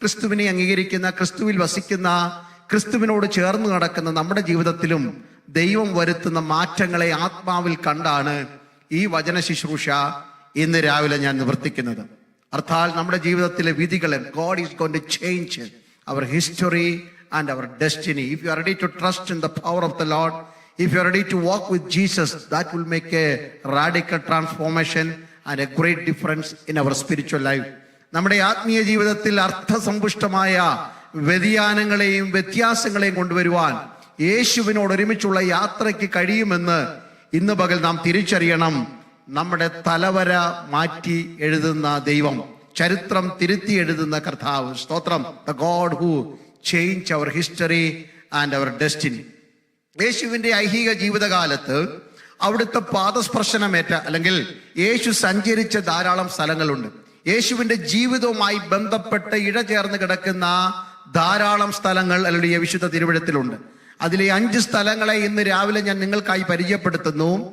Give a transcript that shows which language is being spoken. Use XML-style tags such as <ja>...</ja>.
<ml>ക്രിസ്തുവിനെ അംഗീകരിക്കുന്ന, ക്രിസ്തുവിൽ വസിക്കുന്ന, ക്രിസ്തുവിനോട് ചേർന്ന് നടക്കുന്ന നമ്മുടെ ജീവിതത്തിലും ദൈവം വരുത്തുന്ന മാറ്റങ്ങളെ ആത്മാവിൽ കണ്ടാണ് ഈ വചന ശുശ്രൂഷ ഇന്ന് രാവിലെ ഞാൻ നിവർത്തിക്കുന്നത്. അർത്ഥാൽ നമ്മുടെ ജീവിതത്തിലെ വിധികളെ</ml> <en>God is going to change our history and our destiny. If you are ready to trust in the power of the Lord, if you are ready to walk with Jesus, that will make a radical transformation and a great difference in our spiritual life.</en> <ml>നമ്മുടെ ആത്മീയ ജീവിതത്തിൽ അർത്ഥസമ്പുഷ്ടമായ വ്യതിയാനങ്ങളെയും വ്യത്യാസങ്ങളെയും കൊണ്ടുവരുവാൻ യേശുവിനോട് ഒരുമിച്ചുള്ള യാത്രയ്ക്ക് കഴിയുമെന്ന് ഇന്ന് പകൽ നാം തിരിച്ചറിയണം. നമ്മുടെ തലവര മാറ്റി എഴുതുന്ന ദൈവം, ചരിത്രം തിരുത്തി എഴുതുന്ന കർത്താവ്, സ്തോത്രം.</ml> <en>The God who changed our history and our destiny.</en> <ml>യേശുവിന്റെ ഐഹിക ജീവിതകാലത്ത് അവിടുത്തെ പാദസ്പർശനമേറ്റ അല്ലെങ്കിൽ യേശു സഞ്ചരിച്ച ധാരാളം സ്ഥലങ്ങളുണ്ട്. യേശുവിന്റെ ജീവിതവുമായി ബന്ധപ്പെട്ട് ഇഴചേർന്ന് കിടക്കുന്ന ധാരാളം സ്ഥലങ്ങൾ അല്ലെങ്കിൽ വിശുദ്ധ തിരുവെഴുത്തിലുണ്ട്. അതിലെ 5 സ്ഥലങ്ങളെ ഇന്ന് രാവിലെ ഞാൻ നിങ്ങൾക്കായി പരിചയപ്പെടുത്തുന്നു.</ml>